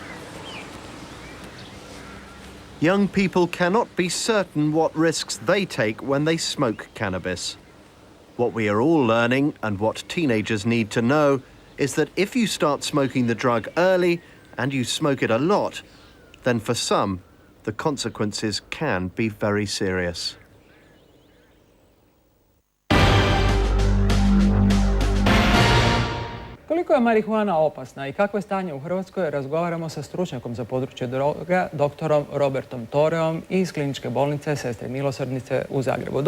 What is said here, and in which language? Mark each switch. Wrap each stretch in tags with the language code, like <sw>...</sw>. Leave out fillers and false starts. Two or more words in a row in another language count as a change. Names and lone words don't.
<en>Young people cannot be certain what risks they take when they smoke cannabis. What we are all learning, and what teenagers need to know, is that if you start smoking the drug early and you smoke it a lot, then for some, the consequences can be very serious.</en> <hr>Koliko je marihuana opasna i kakvo je stanje u Hrvatskoj, razgovaramo sa stručnjakom za područje droga, doktorom Robertom Toreom iz kliničke bolnice Sestre Milosrdnice u Zagrebu.</hr>